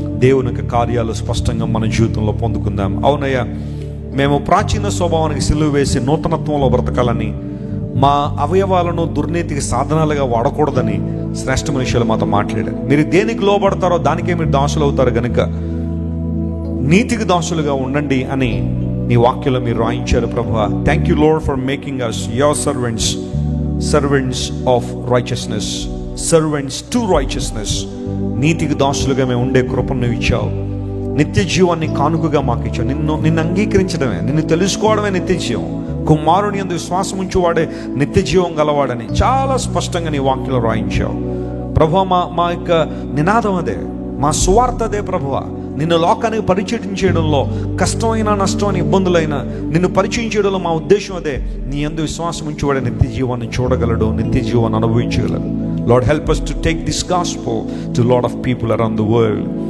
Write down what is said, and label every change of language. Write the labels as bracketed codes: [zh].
[te] దేవుని యొక్క కార్యాలు స్పష్టంగా మన జీవితంలో పొందుకుందాం. అవునయ్యా, మేము ప్రాచీన స్వభావానికి సిలువ వేసి నూతనత్వంలో బ్రతకాలని, మా అవయవాలను దుర్నీతికి సాధనాలుగా వాడకూడదని శ్రేష్టమైన విషయాలు మాతో మాట్లాడారు. మీరు దేనికి లోబడతారో దానికే మీరు దాసులు అవుతారు కనుక నీతికి దాసులుగా ఉండండి అని నీ వాక్యంలో మీరు రాయించారు ప్రభువా. [en] Thank you lord for making us your servants of righteousness, servants to righteousness. [te] నీతికి దాసులుగా మేము ఉండే కృపను నువ్వు ఇచ్చావు. నిత్య జీవాన్ని కానుకగా మాకు ఇచ్చావు. నిన్ను అంగీకరించడమే, నిన్ను తెలుసుకోవడమే నిత్య జీవం. కుమారుని యందు విశ్వాసం ఉంచువాడే నిత్య జీవం గలవాడని చాలా స్పష్టంగా నీ వాక్యంలో రాయించావు ప్రభువా. మా యొక్క నినాదం అదే, మా సువార్త అదే ప్రభువా. నిన్ను లోకానికి పరిచయం చేయడంలో కష్టమైన, నష్టమైన, ఇబ్బందులైన నిన్ను పరిచయం చేయడంలో మా ఉద్దేశం అదే. నీ యందు విశ్వాసం ఉంచువాడే నిత్య జీవాన్ని చూడగలడు, నిత్య జీవాన్ని అనుభవించగలడు. [en] Lord help us to take this gospel to a lot of people around the world.